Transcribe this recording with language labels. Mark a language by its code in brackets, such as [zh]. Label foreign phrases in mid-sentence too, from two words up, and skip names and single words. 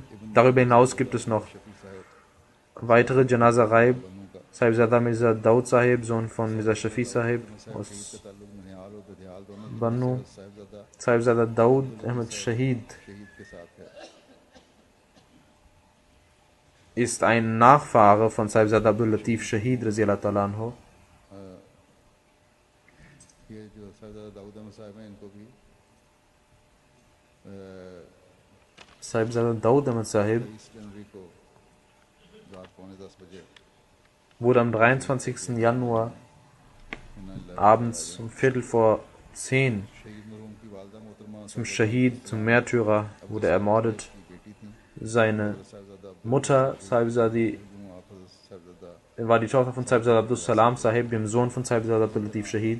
[de] Darüber hinaus gibt es noch weitere [ur] جنازہ غائب. [de] Sahibzada Mirza Daud Sahib, Sohn von Mirza Shafi Sahib aus Bannu. Sahibzada Daud Ahmed Shahid ist ein Nachfahre von Sahibzada Abdul Latif Shahid [ar] رضي الله تعالى عنه. [de] Sahibzada Daud Ahmed Sahib wurde am 23. Januar abends um 9:15 zum Shahid, zum Märtyrer, wurde ermordet. Seine Mutter, Sahibzadi, war die Tochter von Sahibzada Abdus Salam Sahib, dem Sohn von Sahibzada Abdul Latif Shahid.